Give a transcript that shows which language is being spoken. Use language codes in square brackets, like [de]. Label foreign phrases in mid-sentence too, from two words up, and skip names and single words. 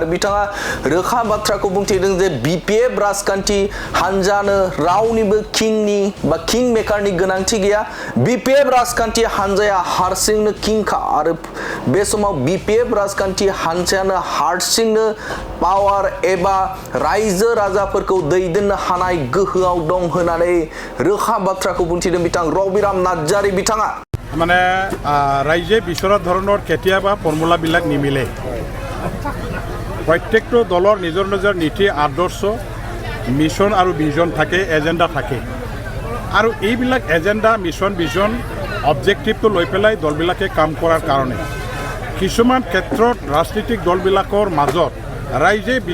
[brx] बिथाङा रोखा बाथ्राखौ बुंथिदों जे BPF राजखान्थि हानजानो रावनिबो किं मेकारनि गोनांथि गैया BPF राजखान्थि हानजाया हारसिंनो किंखा आरो बे समाव BPF राजखान्थि हानजायानो हारसिंनो पावार एबा रायजो राजाफोरखौ दैदेननो हानाय गोहोआव दं होननानै रोखा बाथ्राखौ बुंथिदों बिथां रबिराम नार्जारि बिथाङा [as] মানে ৰাইজে বিচৰা ধৰণৰ কেতিয়াবা ফৰ্মুলাবিলাক নিমিলে প্ৰত্যেকটো দলৰ নিজৰ নীতি আদৰ্শ মিছন আৰু ভিজন থাকে এজেণ্ডা থাকে আৰু এইবিলাক এজেণ্ডা মিছন ভিজন অবজেক্টিভটো লৈ পেলাই দলবিলাকে কাম কৰাৰ কাৰণে কিছুমান ক্ষেত্ৰত ৰাজনৈতিক দলবিলাকৰ মাজত ৰাইজে